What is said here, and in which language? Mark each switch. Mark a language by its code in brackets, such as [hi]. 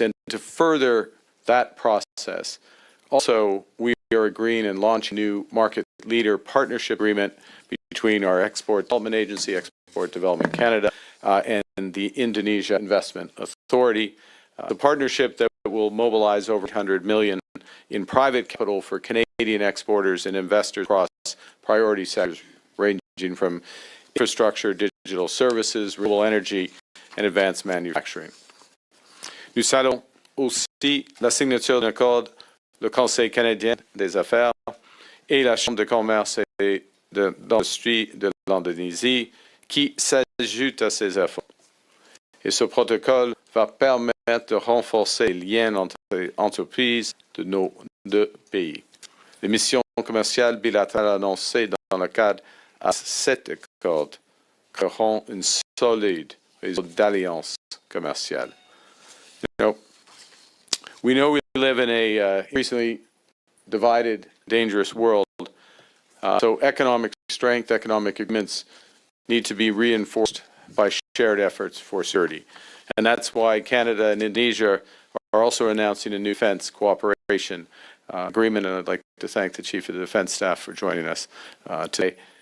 [en] And to further that process, also we are agreeing and launching a new market leader partnership agreement between our Export Development Agency, Export Development Canada, and the Indonesia Investment Authority. The partnership that will mobilize over $100 million in private capital for Canadian exporters and investors across priority sectors ranging from infrastructure, digital services, renewable energy, and advanced manufacturing. [fr] Nous saluons aussi la signature d'un accord le Conseil canadien des affaires et la Chambre de commerce et d'industrie de l'Indonésie qui s'ajoute à ces efforts. Et ce protocole va permettre de renforcer les liens entre les entreprises de nos deux pays. Les missions commerciales bilatérales annoncées dans le cadre de cet accord créeront une solide réseau d'alliances commerciales. [en] We know we live in a increasingly divided, dangerous world. So economic strength, economic agreements need to be reinforced by shared efforts for security. And that's why Canada and Indonesia are also announcing a new defense cooperation agreement, and I'd like to thank the Chief of the Defense Staff for joining us today.